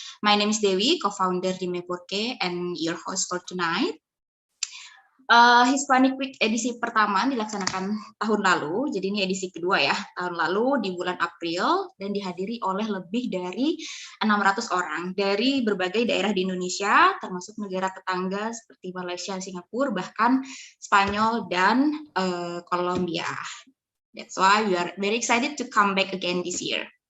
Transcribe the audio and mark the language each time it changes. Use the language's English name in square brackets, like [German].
[English] My name is Dewi, co-founder Dime Porque and your host for tonight. [Indonesian] Hispanic Week edisi pertama dilaksanakan tahun lalu, jadi ini edisi kedua ya, tahun lalu di bulan April dan dihadiri oleh lebih dari 600 orang dari berbagai daerah di Indonesia, termasuk negara tetangga seperti Malaysia, Singapura, bahkan Spanyol dan Kolombia. [English] That's why we are very excited to come back again this year.